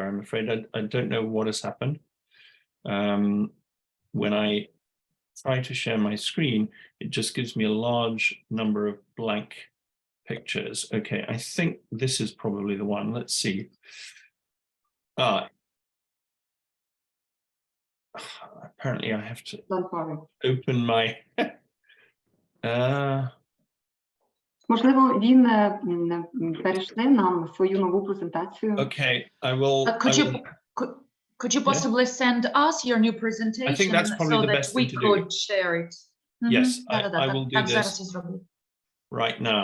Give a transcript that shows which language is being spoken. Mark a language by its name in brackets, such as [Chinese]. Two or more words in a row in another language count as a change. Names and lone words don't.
[English] I'm afraid I don't know what has happened. When I try to share my screen, it just gives me a large number of blank pictures. Okay, I think this is probably the one. Let's see. Apparently I have to open my [Ukrainian] Можливо, він перейшли нам свою нову презентацію. [English] Okay, I will. Could you possibly send us your new presentation? I think that's probably the best thing to do. We could share it. Yes, I will do this right now.